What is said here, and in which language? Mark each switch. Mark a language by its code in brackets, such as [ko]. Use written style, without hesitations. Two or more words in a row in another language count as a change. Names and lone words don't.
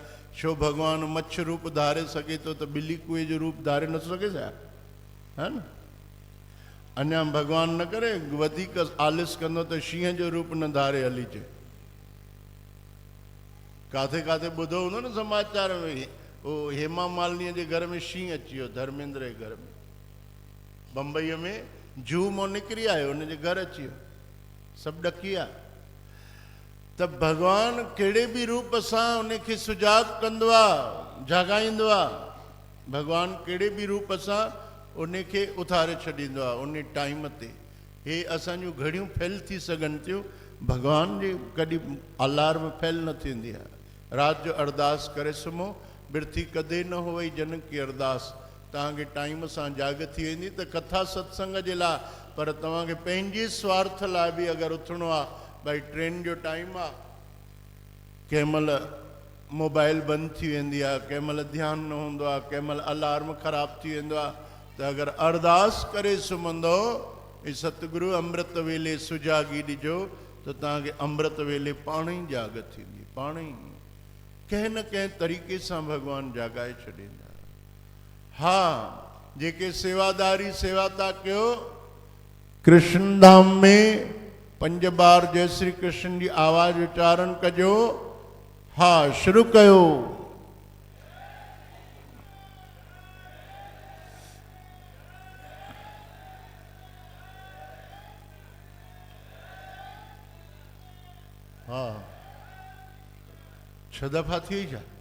[sd] छो भॻवानु मच्छ रूप धारे सघे थो त ॿिली कुए जो रूप धारे नथो सघे छा? हा न, अञा भॻवानु न करे वधीक आलिस कंदो त शींहं जो रूप न धारे हली अचे। काथे काथे ॿुधो हूंदो न समाचार में, उहो हेमा मालिनीअ जे घर में शींहं अची वियो, धर्मेंद्र जे घर में। बम्बईअ में जू मां निकिरी आयो, हुनजे घर अची वियो, सभु ॾकी विया। त भॻवानु कहिड़े बि रूप सां उनखे सुजाॻ कंदो आहे, जाॻाईंदो आहे। भॻवानु कहिड़े बि रूप सां उनखे उथारे छॾींदो आहे उन टाइम ते। हे असांजूं घड़ियूं फेल थी सघनि थियूं, भॻवान जी कॾहिं अलार्म फेल न थींदी आहे। राति जो अरदास करे सुम्हो, [pa] बिरथी कदे न हो वई जनक की अरदास। [sd] तव्हांखे टाइम सां जाग थी वेंदी त कथा सत्संग जे लाइ, पर तव्हांखे पंहिंजे स्वार्थ लाइ बि अगरि उथिणो आहे, भई ट्रेन जो टाइम आहे, कंहिं महिल मोबाइल बंदि थी वेंदी आहे, कंहिं महिल ध्यानु न हूंदो आहे, कंहिं महिल अलार्म ख़राबु थी वेंदो आहे, त अगरि अरदास करे सुम्हंदो ई सतगुरु अमृत वेले सुजागी ॾिजो, त तव्हांखे अमृत वेले पाण ई जाग थींदी, पाण ई कंहिं न कंहिं तरीक़े सां भॻवानु जाॻाए छॾींदा। हा, जेके सेवादारी सेवा था कयो, कृष्ण धाम में 5 बार जय श्री कृष्ण जी आवाज़ उच्चारण कजो। हा, शुरू कयो। हा, 6 दफ़ा थी जा।